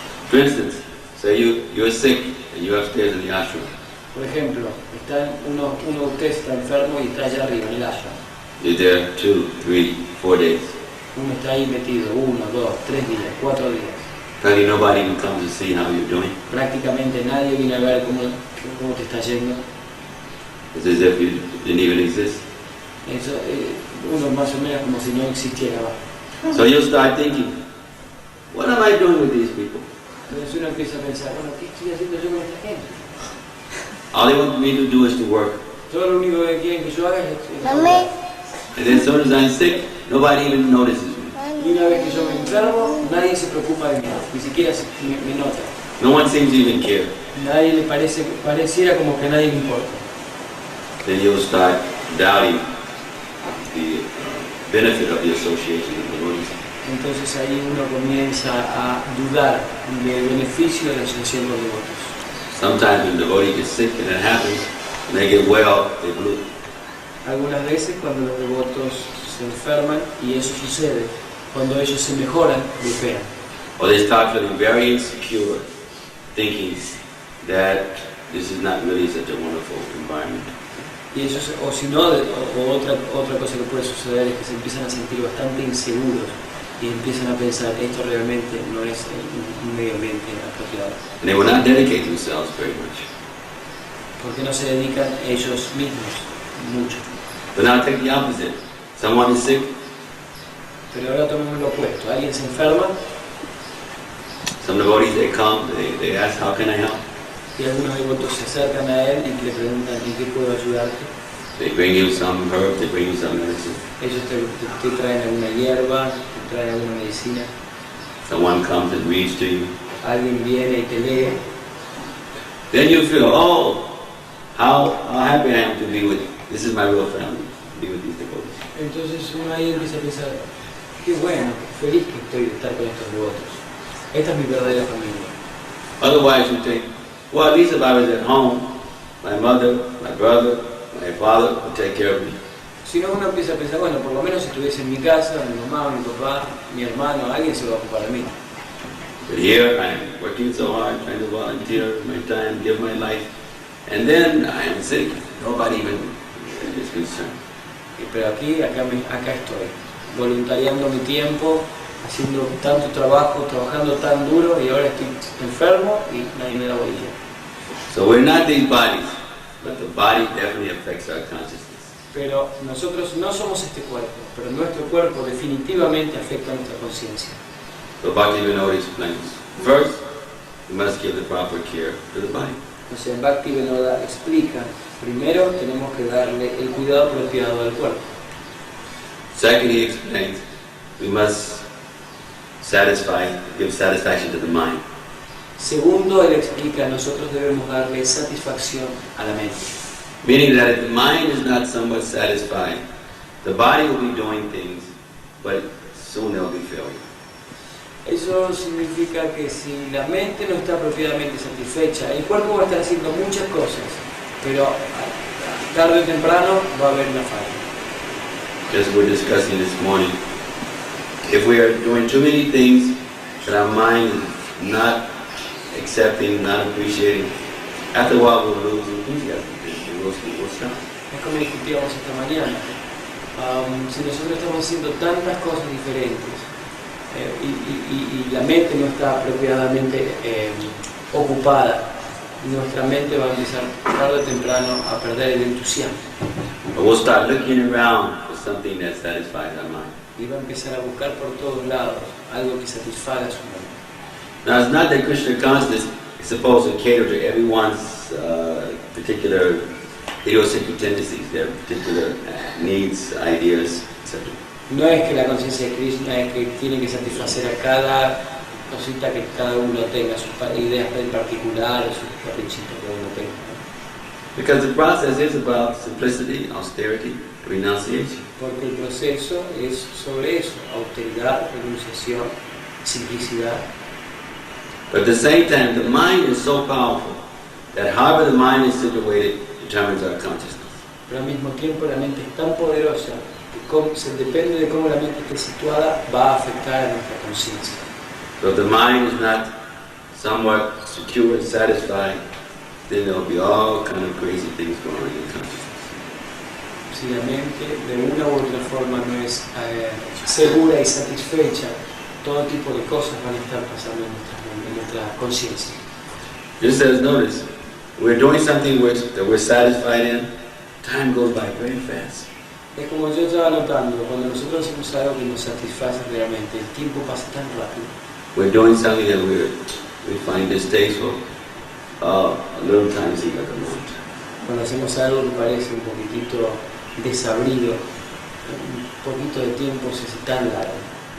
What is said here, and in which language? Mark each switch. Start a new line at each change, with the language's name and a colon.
English: For instance, say you're sick and you're upstairs in the ashram.
Spanish: Por ejemplo, uno de ustedes está enfermo y está allá arriba en el ashram.
English: You're there 2, 3, 4 days.
Spanish: Uno está ahí metido 1, 2, 3 días, 4 días.
English: Probably nobody even comes to see how you're doing.
Spanish: Prácticamente nadie viene a ver cómo te está yendo.
English: It's as if you didn't even exist.
Spanish: Eso, uno más o menos como si no existiera.
English: So you'll start thinking, what am I doing with these people?
Spanish: Entonces uno empieza a pensar, bueno, ¿qué estoy haciendo yo con esta gente?
English: All they want me to do is to work.
Spanish: Todo lo único que quieren que yo haga es Mami.
English: And then as soon as I'm sick, nobody even notices me.
Spanish: y una vez que yo me enfermo, nadie se preocupa de mí, ni siquiera me nota.
English: No one seems to even care.
Spanish: Nadie le pareciera como que a nadie le importa.
English: Then you'll start doubting the benefit of the association with devotees.
Spanish: Entonces ahí uno comienza a dudar del beneficio de la asociación con devotos.
English: Sometimes when devotee gets sick and it happens, when they get well, they blue.
Spanish: Algunas veces cuando los devotos se enferman, y eso sucede, cuando ellos se mejoran, golpean.
English: Or they start feeling very insecure, thinking that this is not really such a wonderful environment.
Spanish: Y ellos, o si no, otra cosa que puede suceder es que se empiezan a sentir bastante inseguros y empiezan a pensar que esto realmente no es un medio ambiente apropiado.
English: And they will not dedicate themselves very much.
Spanish: Porque no se dedican ellos mismos mucho.
English: But now take the opposite. Someone is sick,
Spanish: Pero ahora tomemos lo opuesto. Alguien se enferma
English: some devotees, they come, they ask, how can I help?
Spanish: y algunos devotos se acercan a él y le preguntan ¿en qué puedo ayudarte?
English: They bring you some herb, they bring you some medicine.
Spanish: Ellos te traen alguna hierba, te traen alguna medicina.
English: Someone comes and reads to you.
Spanish: Alguien viene y te lee.
English: Then you feel, oh, how happy I am to be with, this is my real family, be with these devotees.
Spanish: Entonces uno ahí empieza a pensar, qué bueno, qué feliz que estoy de estar con estos devotos. Esta es mi verdadera familia.
English: Otherwise you think, well, at least if I was at home, my mother, my brother, my father would take care of me.
Spanish: Si no, uno empieza a pensar, bueno, por lo menos si estuviese en mi casa, mi mamá, mi papá, mi hermano, alguien se va a ocupar de mí.
English: But here I am working so hard, trying to volunteer my time, give my life, and then I am sick. Nobody even is concerned.
Spanish: Pero acá estoy, voluntariando mi tiempo, haciendo tanto trabajo, trabajando tan duro y ahora estoy enfermo y nadie me da bolilla.
English: So we're not these bodies, but the body definitely affects our consciousness.
Spanish: Pero nosotros no somos este cuerpo, pero nuestro cuerpo definitivamente afecta a nuestra conciencia.
English: So Bhakti explains, first, we must give the proper care to the body.
Spanish: O sea, Bhakti Vinoda explica, primero tenemos que darle el cuidado apropiado al cuerpo.
English: Second, he explains, we must give satisfaction to the mind.
Spanish: Segundo, él explica, nosotros debemos darle satisfacción a la mente.
English: Meaning that if the mind is not somewhat satisfied, the body will be doing things, but soon there will be failure.
Spanish: Eso significa que si la mente no está apropiadamente satisfecha, el cuerpo va a estar haciendo muchas cosas, pero tarde o temprano va a haber una falla.
English: As we're discussing this morning, if we are doing too many things that our mind is not accepting, not appreciating, after a while we'll lose enthusiasm. We'll stop.
Spanish: Es como discutíamos esta mañana. Si nosotros estamos haciendo tantas cosas diferentes y la mente no está apropiadamente ocupada, nuestra mente va a empezar tarde o temprano a perder el entusiasmo.
English: But we'll start looking around for something that satisfies our mind.
Spanish: Y va a empezar a buscar por todos lados algo que satisfaga su mente.
English: Now, it's not that Krishna consciousness is supposed to cater to everyone's particular idiosyncratic tendencies, their particular needs, ideas, etc.
Spanish: No es que la conciencia de Krishna es que tiene que satisfacer a cada cosita que cada uno tenga, sus ideas en particular, sus caprichitos que uno tenga.
English: Because the process is about simplicity, austerity, renunciation.
Spanish: Porque el proceso es sobre eso, austeridad, renunciación, simplicidad.
English: But at the same time, the mind is so powerful that however the mind is situated determines our consciousness.
Spanish: Pero al mismo tiempo la mente es tan poderosa que depende de cómo la mente esté situada, va a afectar a nuestra conciencia.
English: So if the mind is not somewhat secure and satisfied, then there will be all kind of crazy things going on in consciousness.
Spanish: Si la mente de una u otra forma no es segura y satisfecha, todo tipo de cosas van a estar pasando en nuestra conciencia.
English: Just as notice, we're doing something that we're satisfied in, time goes by very fast.
Spanish: Es como yo estaba notando, cuando nosotros hacemos algo que nos satisface realmente, el tiempo pasa tan rápido.
English: We're doing something that we find distasteful, a little time seems like a month.
Spanish: Cuando hacemos algo que parece un poquitito desabrido, un poquito de tiempo se hace tan largo.